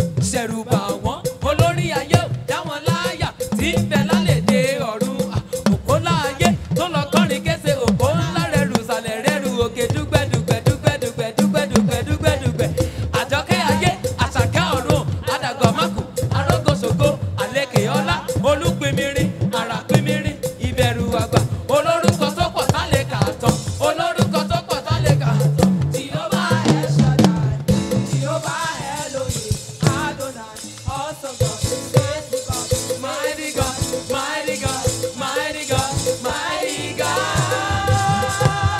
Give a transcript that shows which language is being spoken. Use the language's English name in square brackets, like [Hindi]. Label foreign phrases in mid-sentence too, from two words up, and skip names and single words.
[Yoruba] Ṣẹ̀rù bà wọ́n, olórí ayé ò dá wọn láyà. Tí ń bẹ lálẹ́ dé ọ̀run, òkó láàyè, tó lọ kọrin kése, òkó ńlá rẹ̀ rù sàlẹ̀ rẹ̀ rù òkè dúgbẹ́ dúgbẹ́ dúgbẹ́ dúgbẹ́ dúgbẹ́ dúgbẹ́ dúgbẹ́ dúgbẹ́. Àjọkẹ́ ayé, àṣàkẹ́ ọ̀run, adàgbà mákù, arógóṣògo, àlekè ọlá, olúpinmirin, àràpinmirin, ìbẹ̀rù àgbà, olórúkọ tó pọ̀ tá lè kà tán, olórúkọ tó pọ̀ tá lè kà tán. [English] Jehovah El Shaddai, Jehovah Elohim, Adonai. Awesome God, faithful God, mighty God, mighty God, mighty God, mighty God.